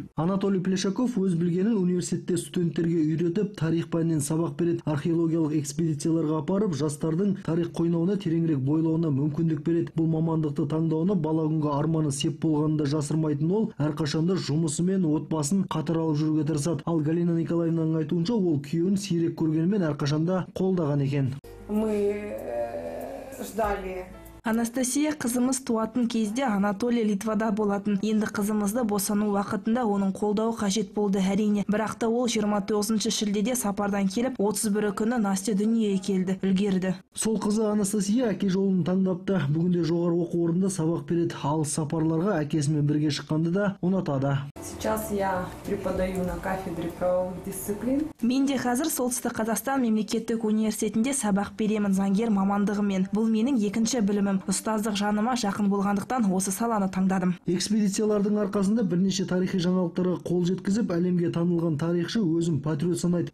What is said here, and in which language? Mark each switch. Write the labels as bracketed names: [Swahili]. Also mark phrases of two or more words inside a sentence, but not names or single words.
[Kazakh] Анатолий Плешаков өз білгенін университетте студенттерге үйретіп, тарих пәнінен сабақ береді, археологиялық экспедицияларға апарып, жастардың тарих қойнауына тереңірек бойлауына мүмкіндік береді. Бұл мамандықты таңдауына бала күнгі арманы сеп болғанында жасырмайтын ол, әрқашанда жұмысы мен отбасын қатар алып жүруге тырысады. Ал Галина Николаевнаның айтуынша, ол күйеуін сирек көргенімен әрқашанда қолдаған екен. [Russian] Мы ждали. [Kazakh] Анастасия қызымыз туатын кезде Анатолий Литвада болатын. Енді қызымызды босану уақытында оның қолдауы қажет болды әрине. Бірақ та ол 29 шілдеде сапардан келіп, 31 күні Настя дүниеге келді, үлгерді. Сол қызы Анастасия әке жолын таңдапты. Бүгінде жоғары оқу орнында сабақ береді. Алыс сапарларға әкесімен бірге шыққанды да ұнатады. [Russian] Сейчас я преподаю на кафедре правовых дисциплин. [Kazakh] Мен де қазір Солтүстік Қазақстан мемлекеттік университетінде сабақ беремін заңгер мамандығымен. Бұл менің екінші білімім. Ұстаздық жаныма жақын болғандықтан осы саланы таңдадым. Экспедициялардың арқасында бірнеше тарихи жаңалықтарға қол жеткізіп, әлемге танылған тарихшы өзім патриот санайды.